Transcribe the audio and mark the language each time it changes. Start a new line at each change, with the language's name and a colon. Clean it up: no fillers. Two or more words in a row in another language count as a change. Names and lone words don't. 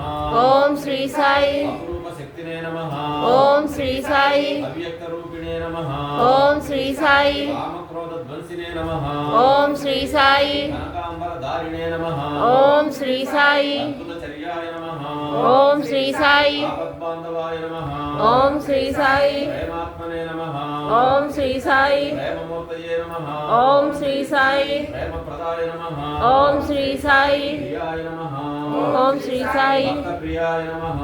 Sanskrit: ओम श्री साई अपरूपशक्तिने नमः। ओम श्री साई अव्यक्तरूपिणे नमः। ओम श्री साई कामक्रोधध्वंसिने नमः। ओम श्री साई कनकाम्बरधारिणे नमः। ओम श्री साई अद्भुतचर्याय नमः। ఓం శ్రీ సాయి ఆపద్బాంధవాయ నమః ఓం శ్రీ సాయి ప్రేమాత్మనే నమః ఓం శ్రీ సాయి ప్రేమమూర్తయే నమః ఓం శ్రీ సాయి ప్రేమప్రదాయ నమః ఓం శ్రీ సాయి ప్రియాయ నమః ఓం శ్రీ సాయి భక్తప్రియాయ నమః